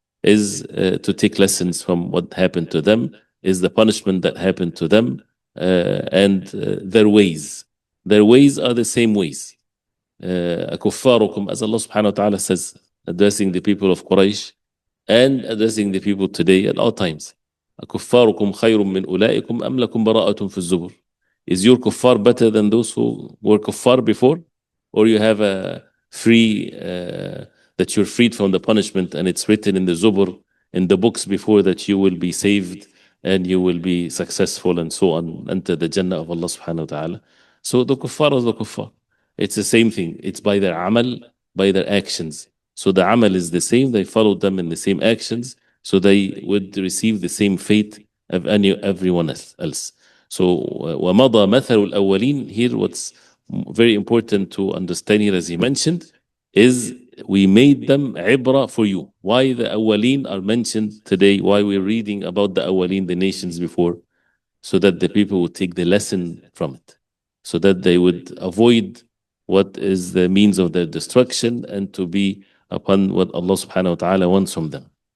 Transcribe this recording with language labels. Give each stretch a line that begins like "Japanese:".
English: Is to take lessons from what happened to them, is the punishment that happened to them, and their ways. Their ways are the same ways. أكفاركم, as Allah subhanahu wa ta'ala says, addressing the people of Quraysh and addressing the people today at all times.
Arabic: أكفاركم خير من أولئكم أم لكم براءة في الزبر.
English: Is your kuffar better than those who were kuffar before? Or you have a free, that you're freed from the punishment, and it's written in the Zubur, in the books before, that you will be saved and you will be successful and so on, enter the Jannah of Allah subhanahu wa ta'ala. So the kuffar is the kuffar. It's the same thing. It's by their amal, by their actions. So the amal is the same. They followed them in the same actions. So they would receive the same fate of everyone else. So
Arabic: وَمَضَى مَثَلُ الْأَوَّلِينَ.
English: Here what's very important to understand here, as he mentioned, is we made them ibra for you. Why the awwaleen are mentioned today, why we're reading about the awwaleen, the nations before, so that the people would take the lesson from it, so that they would avoid what is the means of their destruction and to be upon what Allah subhanahu wa ta'ala wants from them.